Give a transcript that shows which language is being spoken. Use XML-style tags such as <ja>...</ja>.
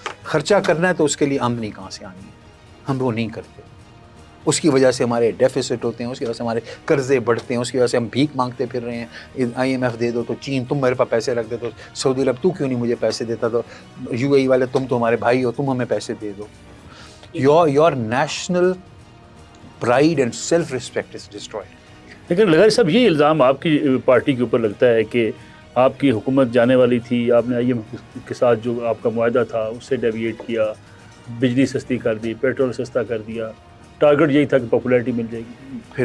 <ur>خرچہ کرنا ہے تو اس کے لیے آمدنی کہاں سے آنی ہے؟ ہم وہ نہیں کرتے. اس کی وجہ سے ہمارے ڈیفیسٹ ہوتے ہیں، اس کی وجہ سے ہمارے قرضے بڑھتے ہیں، اس کی وجہ سے ہم بھیک مانگتے پھر رہے ہیں. IMF دے دو تو چین تم میرے پاس پیسے رکھ دے، تو سعودی عرب تو کیوں نہیں مجھے پیسے دیتا، تو UAE والے تم تو ہمارے بھائی ہو، تم ہمیں پیسے دے دو.</ur> <en>Your national pride and self-respect is destroyed.</en> <ur>لیکن لگا صاحب یہ الزام آپ کی پارٹی کے اوپر لگتا ہے کہ آپ کی حکومت جانے والی تھی، آپ نے IMF کے ساتھ جو آپ کا معاہدہ تھا اس سے ڈیویٹ کیا، بجلی سستی کر دی، پیٹرول سستا کر دیا، ٹارگٹ یہی تھا کہ پاپولیرٹی مل جائے گی.</ur>